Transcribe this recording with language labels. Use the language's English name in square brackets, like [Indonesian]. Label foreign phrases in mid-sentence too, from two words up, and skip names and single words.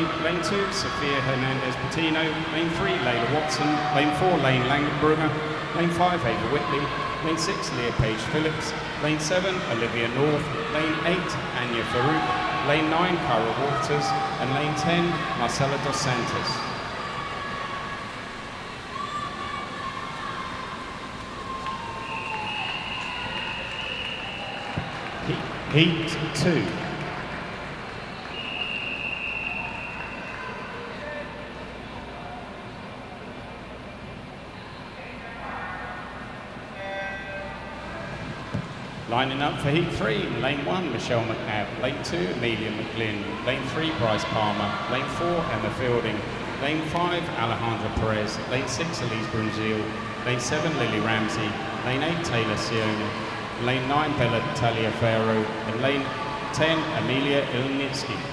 [English] Lane 2, Sophia Hernandez-Patino. Lane 3, Layla Watson. Lane 4, Lane Langenbrunner. Lane 5, Ava Whitley. Lane 6, Leah Page Phillips. Lane 7, Olivia North. Lane 8, Anya Farouk. Lane 9, Cara Waters. And lane 10, Marcela dos Santos. Heat 2. Lining up for Heat 3, Lane 1, Michelle McNabb. Lane 2, Amelia McGlynn. Lane 3, Bryce Palmer. Lane 4, Emma Fielding. Lane 5, Alejandra Perez. Lane 6, Elise Brunzil. Lane 7, Lily Ramsey. Lane 8, Taylor Sione. Lane 9, Bella Taliaferro. And lane 10, Amelia Ilnitsky.